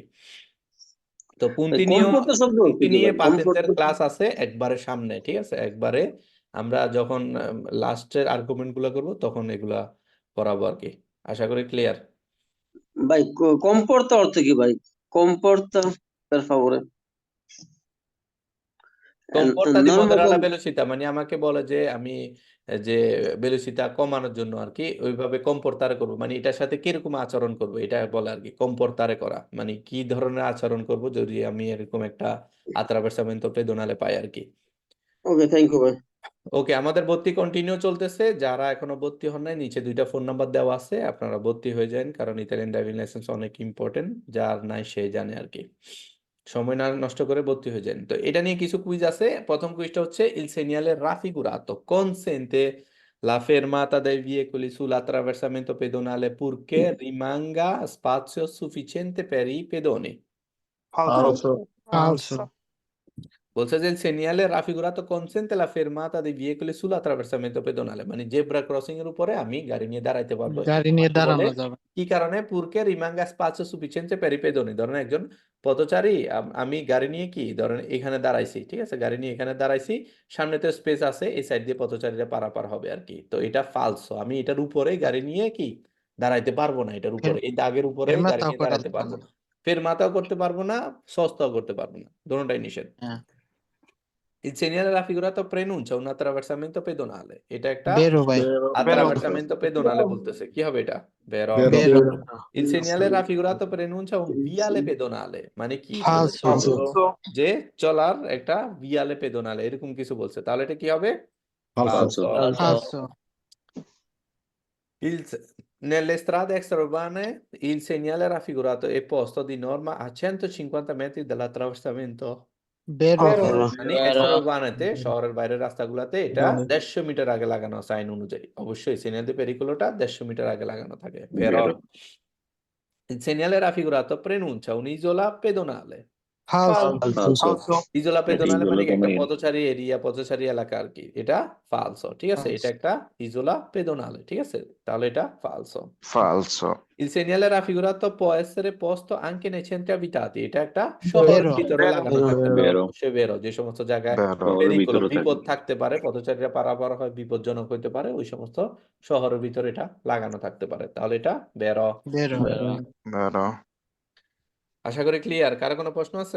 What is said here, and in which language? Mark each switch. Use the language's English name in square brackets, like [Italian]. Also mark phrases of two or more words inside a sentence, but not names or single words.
[Bangla] তো পুন্তি নিয়ে পাতেন্টের ক্লাস আছে একবারে সামনে, ঠিক আছে? একবারে আমরা যখন লাস্টের আর্গুমেন্ট গুলো করবো তখন এগুলা পড়াবো আর কি। আশা করি ক্লিয়ার। ভাই কম্পোর্তা অর্থ কি ভাই? কম্পোর্তা [Italian] per favore comporta di norma [English] moderate velocity, [Bangla] মানে আমাকে বলে যে আমি যে ভেলোসিটি কমানোর জন্য আর কি ওইভাবে কম্পোর্তারে করবো, মানে এটার সাথে কিরকম আচরণ করবো এটা বলে আর কি। কম্পোর্তারে করা মানে কি ধরনের আচরণ করব যদি আমি এরকম একটা [Italian] attraversamento pedonale [Bangla] পাই আর কি। ওকে, [English] thank you [Bangla] ভাই। ওকে, আমাদের ভর্তি কন্টিনিউ চলতেছে। যারা এখনো ভর্তি হন নাই নিচে 2টা ফোন নাম্বার দেওয়া আছে, আপনারা ভর্তি হয়ে যান, কারণ [English] Italian driving license [Bangla] অনেক ইম্পর্টেন্ট, যার নাই সে জানে আর কি। সময় না নষ্ট করে ভর্তি হয়ে যান। তো এটা নিয়ে কিছু কুইজ আছে। প্রথম কুইজটা হচ্ছে [Italian] il segnale raffigurato consente la fermata dei veicoli sull'attraversamento pedonale purché rimanga spazio sufficiente per i pedoni. [Bangla] ফালসো ফালসো বলছে যে [Italian] segnale raffigurato consente la fermata dei veicoli sul attraversamento pedonale, [Bangla] মানে [English] zebra crossing [Bangla] এর উপরে আমি গাড়ি নিয়ে দাঁড়াইতে পারবো। গাড়ি নিয়ে বলে দাঁড়ানো যাবে। কি কারণে? [Italian] purché rimanga spazio sufficiente per i pedoni, [Bangla] ধরেন একজন পথচারী আমি গাড়ি নিয়ে কি ধরেন এখানে দাঁড়াইছি, ঠিক আছে, গাড়ি নিয়ে এখানে দাঁড়াইছি, সামনে তো স্পেস আছে, এই সাইড দিয়ে পথচারীরা পারাপার হবে আর কি। তো এটা ফালসো, আমি এটার উপরে গাড়ি নিয়ে কি দাঁড়াইতে পারবো না, এটার উপরে এই দাগের উপরে গাড়ি ফেরমাতাও নিয়ে করা দাঁড়াইতে যাবে পারবো না। না, ফের মাথাও করতে পারবো না, সস্তাও করতে পারবো না, দোনোটাই নিষেধ। হ্যাঁ, [Italian] Il segnale raffigurato preannuncia un attraversamento pedonale. [Bangla] এটা একটা বেরো ভাই, [Italian] attraversamento pedonale [Bangla] বলতেছে। কি হবে এটা? বেরো। বেরো। [Italian] Il segnale raffigurato preannuncia un viale pedonale, [Bangla] মানে কি ফালসো বলছে? যে চলার একটা [Italian] viale pedonale [Bangla] এরকম কিছু বলছে, তাহলে এটা কি হবে? ফালসো Falso. ফালসো [Italian] Nelle strade extraurbane il segnale raffigurato è posto di norma a 150 metri dall'attraversamento [Bangla] বেরো মানে এসর উরবানেতে শহরের বাইরের রাস্তাগুলোতে এটা 150 মিটার আগে লাগানো আছে আইন অনুযায়ী। অবশ্যই [Italian] segnale di pericolo [Bangla] 150 মিটার আগে লাগানো থাকে। [Italian] Però il segnale raffigurato preannuncia un'isola pedonale. [Bangla] ফালসো [Italian] isola pedonale Isola [Bangla] মানে কি একটা come পথচারী এরিয়া, পথচারী এলাকা আর কি। এটা ফালসো, ঠিক আছে? এটা একটা [Italian] isola pedonale, [Bangla] ঠিক আছে? তাহলে এটা ফালসো। falso, [Italian] Il segnale raffigurato può essere posto anche nei centri abitati. [Bangla] এটা একটা শহরের বেরো ভিতরে লাগানো থাকতে পারে। vero অবশ্যই বেরো, যে সমস্ত জায়গায় vero, শহরের পেরিকুলো ভিতরে বিপদ থাকে থাকতে পারে, পথচারীরা পারাপার হয়, বিপজ্জনক হইতে পারে, ওই সমস্ত শহরের ভিতরে এটা লাগানো থাকতে পারে। তাহলে এটা বেরো। বেরো vero. আশা করি ক্লিয়ার। কারো কোনো প্রশ্ন আছে?